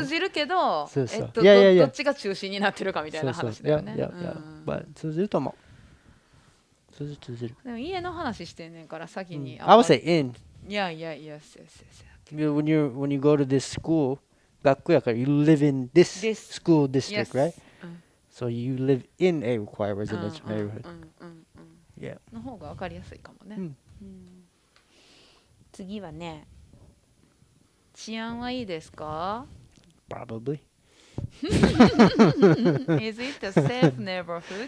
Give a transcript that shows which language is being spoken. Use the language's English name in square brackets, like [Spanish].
[Japanese] 通じるけど、どっちが中心になってるかみたいな話だよね。通じると思う。通じる。でも家の話してんねんから先に。 [English] I would say in. Yes. When you go to this school, [Japanese] 学校やから [English] you live in this school district, right? So you live in a quiet residential neighborhood. Yeah. [Japanese] の方が分かりやすいかもね。次はね、治安はいいですか？ [English] Probably. Is it a safe neighborhood?